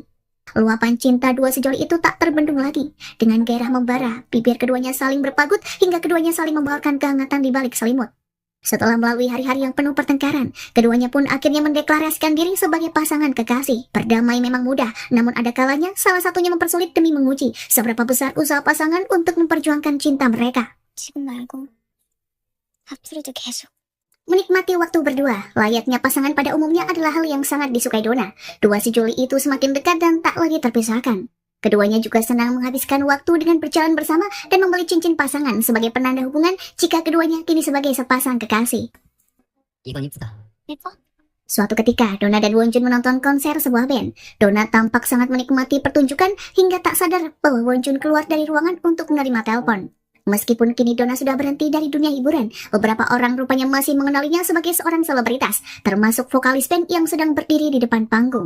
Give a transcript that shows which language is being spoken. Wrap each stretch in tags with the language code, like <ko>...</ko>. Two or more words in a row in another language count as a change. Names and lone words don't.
<id>Luapan cinta dua sejoli itu tak terbendung lagi. Dengan gairah membara, bibir keduanya saling berpagut hingga keduanya saling membawakan kehangatan di balik selimut. Setelah melalui hari-hari yang penuh pertengkaran, keduanya pun akhirnya mendeklarasikan diri sebagai pasangan kekasih. Berdamai memang mudah, namun ada kalanya salah satunya mempersulit demi menguji seberapa besar usaha pasangan untuk memperjuangkan cinta mereka.</id> <ko>지금 말고 앞으로도 계속.</ko> <id>Menikmati waktu berdua, layaknya pasangan pada umumnya adalah hal yang sangat disukai Donna. Dua si Juli itu semakin dekat dan tak lagi terpisahkan. Keduanya juga senang menghabiskan waktu dengan berjalan bersama dan membeli cincin pasangan sebagai penanda hubungan jika keduanya kini sebagai sepasang kekasih.</id> <ko>이건 이쁘다. 예뻐?</ko> <id>Suatu ketika, Donna dan Wonjun menonton konser sebuah band. Donna tampak sangat menikmati pertunjukan hingga tak sadar bahwa Wonjun keluar dari ruangan untuk menerima telepon. Meskipun kini Donna sudah berhenti dari dunia hiburan, beberapa orang rupanya masih mengenalinya sebagai seorang selebritas, termasuk vokalis band yang sedang berdiri di depan panggung.</id>